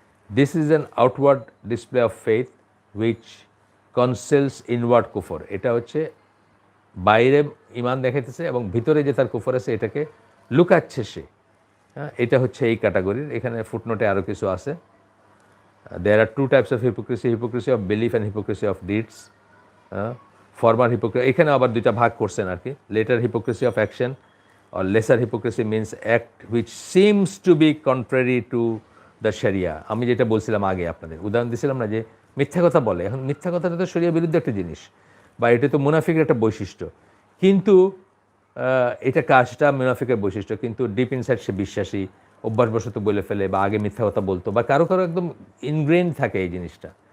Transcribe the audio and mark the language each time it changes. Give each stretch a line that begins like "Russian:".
English: This is an outward display of faith which conceals inward কুফর।
Bangla: এটা হচ্ছে বাইরে ইমান দেখাইতেছে এবং ভিতরে যে তার কুফর আছে এটাকে লুকাচ্ছে সে। হ্যাঁ, এটা হচ্ছে এই ক্যাটাগরির। এখানে ফুটনোটে আরও কিছু আছে।
English: There are 2 types of hypocrisy of belief and hypocrisy of deeds. Former hypocrisy,
Bangla: এখানে আবার 2টা ভাগ করছেন আর কি।
English: Later hypocrisy of action or lesser hypocrisy means act which seems to be contrary to the Sharia.
Bangla: আমি যেটা বলছিলাম আগে আপনাদের উদাহরণ দিয়েছিলাম না, যে মিথ্যা কথা বলে। এখন মিথ্যা কথাটা তো শরিয়া বিরুদ্ধে একটা জিনিস, বা এটা তো মুনাফিকের একটা বৈশিষ্ট্য, কিন্তু এটা কাজটা মুনাফিকের বৈশিষ্ট্য, কিন্তু
English: deep inside
Bangla: সে বিশ্বাসী, অভ্যাসবশত বলে ফেলে বা আগে মিথ্যা কথা বলতো, বা কারো একদম ইনগ্রেন থাকে এই জিনিসটা।